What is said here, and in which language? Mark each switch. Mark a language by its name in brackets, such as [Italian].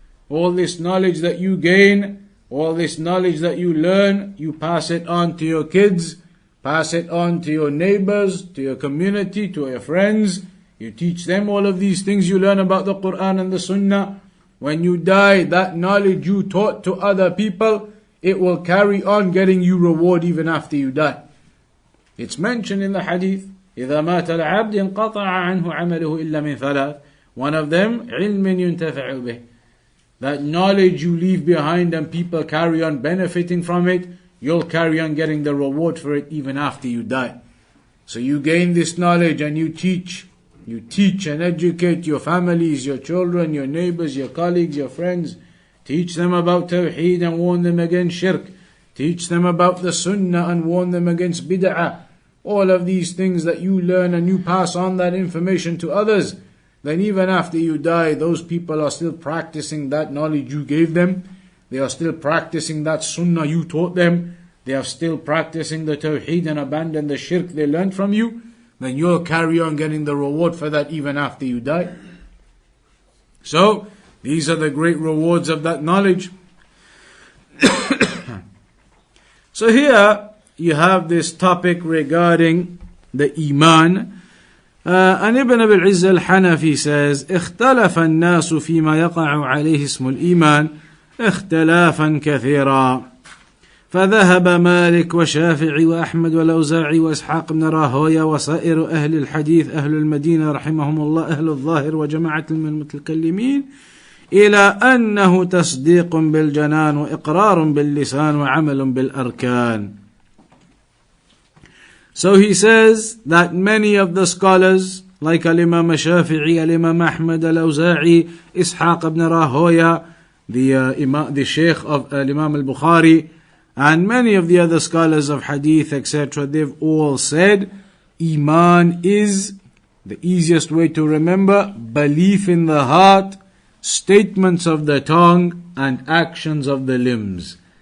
[English] All this knowledge that you gain, all this knowledge that you learn, you pass it on to your kids, pass it on to your neighbors, to your community, to your friends. You teach them all of these things you learn about the Quran and the Sunnah. When you die, that knowledge you taught to other people, it will carry on getting you reward even after you die. It's mentioned in the hadith, [Arabic] إِذَا مَاتَ الْعَبْدِ انْقَطَعَ عَنْهُ عَمَلُهُ إِلَّا مِنْ ثَلَاثٍ. [English] One of them, [Arabic] عِلْمٍ يُنْتَفَعُ بِهِ. [English] That knowledge you leave behind and people carry on benefiting from it, you'll carry on getting the reward for it even after you die. So you gain this knowledge and you teach. You teach and educate your families, your children, your neighbors, your colleagues, your friends. Teach them about Tawheed and warn them against Shirk. Teach them about the Sunnah and warn them against Bid'ah. All of these things that you learn and you pass on that information to others. Then even after you die, those people are still practicing that knowledge you gave them. They are still practicing that Sunnah you taught them. They are still practicing the Tawheed and abandon the Shirk they learned from you. Then you'll carry on getting the reward for that even after you die. So, these are the great rewards of that knowledge. So here, you have this topic regarding the Iman. [Arabic] And Ibn Abil Izz Al Hanafi says, اختلف الناس فيما يقع عليه اسم الإيمان اختلافا كثيرا. فذهب مالك وشافعي وأحمد والأوزاعي وإسحاق بن راهوية وسائر أهل الحديث أهل المدينة رحمهم الله أهل الظاهر وجماعة من المتكلمين إلى أنه تصديق بالجنان وإقرار باللسان وعمل بالأركان. [English] So he says that many of the scholars, like Al-Imam Shafi'i, Al-Imam Ahmad, Al-Awza'i, Ishaq ibn Rahoya, the Sheikh of Al-Imam Al-Bukhari, and many of the other scholars of Hadith, etc., they've all said, Iman is, the easiest way to remember, belief in the heart, statements of the tongue, and actions of the limbs.